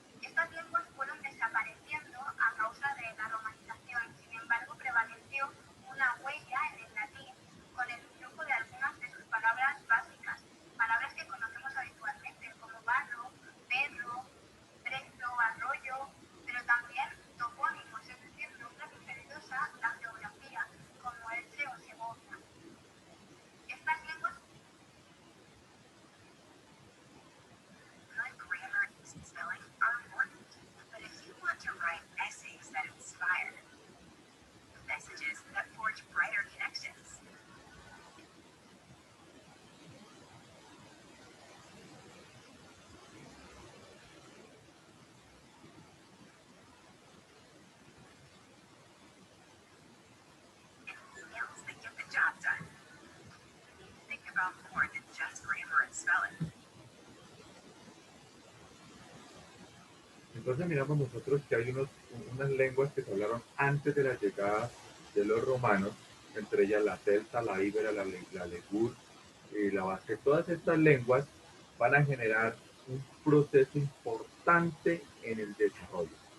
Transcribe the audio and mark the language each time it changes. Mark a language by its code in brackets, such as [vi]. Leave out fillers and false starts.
[es] Estas lenguas fueron desapareciendo a causa de la romanización, sin embargo prevaleció una huella en el latín con el influjo de algunas de sus palabras básicas, palabras que conocemos habitualmente como barro, perro, presto, arroyo, pero también topónimos, es decir, nombres referidos a la geografía, como Elche o Segovia. Estas lenguas [en] good grammar and spelling are important, but if you want to write essays that inspire, messages that forge brighter connections, and emails that get the job done, you need to think about more than just grammar and spelling. [es] Entonces miramos nosotros que hay unas lenguas que se hablaron antes de la llegada de los romanos, entre ellas la celta, la íbera, la legur y la vasca. Todas estas lenguas van a generar un proceso importante en el desarrollo.